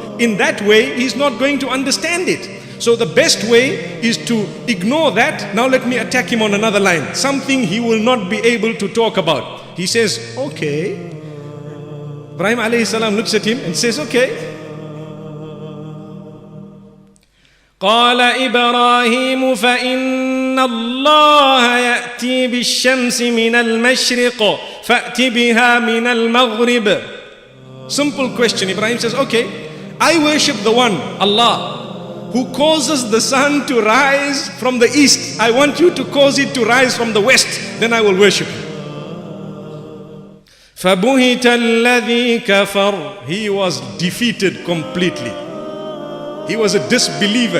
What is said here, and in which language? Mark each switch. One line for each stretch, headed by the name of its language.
English: In that way, he's not going to understand it. So the best way is to ignore that. Now let me attack him on another line. Something he will not be able to talk about. He says, okay. Ibrahim alayhi salam looks at him and says, okay.
Arabic: قال إبراهيم فإن الله يأتي بالشمس من المشرق فأت بها من المغرب.
English: Simple question. Ibrahim says, okay, I worship the one, Allah, who causes the sun to rise from the east. I want you to cause it to rise from the west. Then I will worship you.
Arabic: فبهت الذي كفر.
English: He was defeated completely. He was a disbeliever.